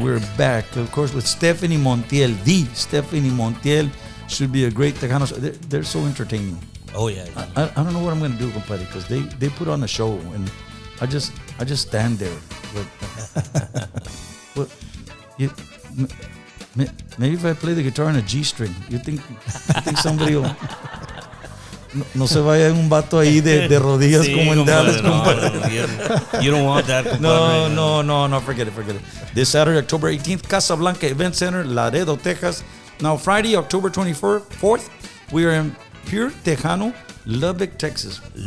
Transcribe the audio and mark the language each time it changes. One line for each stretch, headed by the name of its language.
English: We're back, of course, with Stephanie Montiel. The Stephanie Montiel should be a great Tejano. They're so entertaining. Oh, yeah. I don't know what I'm going to do, compadre, because they put on a show, and I just stand there. But maybe if I play the guitar on a G string, you think somebody will...
Spanish: No se vaya un vato ahí de rodillas Sí, como en Dallas, compadre.
English: You don't want that, compadre. No, forget it. This Saturday, October 18th, Casablanca Event Center, Laredo, Texas. Now, Friday, October 4th, we are in Pure Tejano, Lubbock, Texas.